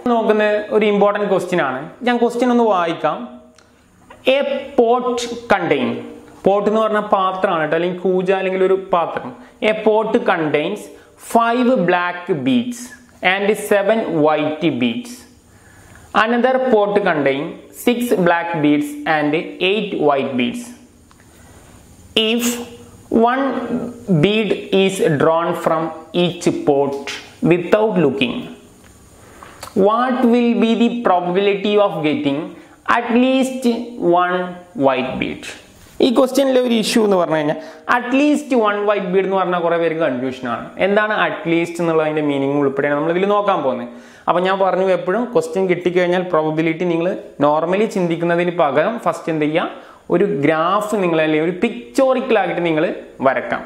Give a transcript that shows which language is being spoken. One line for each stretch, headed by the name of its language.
Malayalam: നോക്കുന്ന ഒരു important question ആണ്. ഞാൻ ക്വസ്റ്റ്യൻ ഒന്ന് വായിക്കാം.
English: a pot contain,
Malayalam: പോട്ട് എന്ന് പറഞ്ഞാൽ പാത്രമാണ് കേട്ടോ, അല്ലെങ്കിൽ കൂജ അല്ലെങ്കിൽ ഒരു പാത്രം.
English: A pot contains 5 black beads and 7 white beads. Another pot contain 6 black beads and 8 white beads. If one bead is drawn from each pot without looking, what will be the probability of getting at least 1 white bead?
Malayalam: ഈ ക്വസ്റ്റ്യനിലെ ഒരു issue എന്ന് പറഞ്ഞു കഴിഞ്ഞാൽ at least 1 white Bede എന്ന് പറഞ്ഞാൽ കുറേ പേർക്ക് കൺഫ്യൂഷനാണ്. എന്താണ് അറ്റ്ലീസ്റ്റ് എന്നുള്ളതിൻ്റെ മീനിങ് ഉൾപ്പെടെയാണ് നമ്മൾ ഇതിൽ നോക്കാൻ പോകുന്നത്. അപ്പോൾ ഞാൻ പറഞ്ഞു, എപ്പോഴും ക്വസ്റ്റ്യൻ കിട്ടിക്കഴിഞ്ഞാൽ പ്രോബബിലിറ്റി നിങ്ങൾ നോർമലി ചിന്തിക്കുന്നതിന് പകരം ഫസ്റ്റ് എന്ത് ചെയ്യുക, ഒരു ഗ്രാഫ് നിങ്ങൾ അല്ലെങ്കിൽ ഒരു പിക്ചോറിക്കലാക്കിയിട്ട് നിങ്ങൾ വരക്കാം.